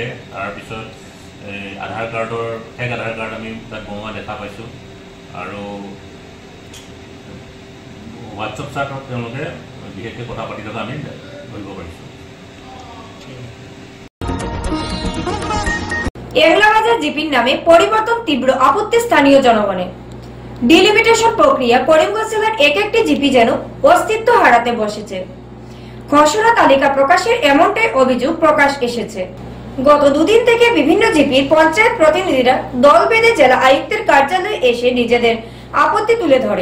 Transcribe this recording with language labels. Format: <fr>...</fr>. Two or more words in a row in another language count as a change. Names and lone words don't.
<as>তাৰপিছত আধাৰ কাৰ্ডৰ ফেক আধাৰ কাৰ্ড আমি তাত বনোৱা দেখা পাইছোঁ। আৰু হোৱাটছআপ চাটত তেওঁলোকে বিশেষকৈ কথা পাতি থকা আমি ধৰিব পাৰিছোঁ।</as> <bn>এগলাবাজার জিপির নামে পরিবর্তন তীব্র আপত্তি স্থানীয় জনগণের। ডিলিমিটেশন প্রক্রিয়া করিমগঞ্জ জেলার এক একটি জিপি যেন অস্তিত্ব হারাতে বসেছে। খসড়া তালিকা প্রকাশের এমনটাই অভিযোগ প্রকাশ এসেছে। গত দুদিন থেকে বিভিন্ন জিপির পঞ্চায়েত প্রতিনিধিরা দল বেঁধে জেলা আয়ুক্তের কার্যালয়ে এসে নিজেদের আপত্তি তুলে ধরে।</bn>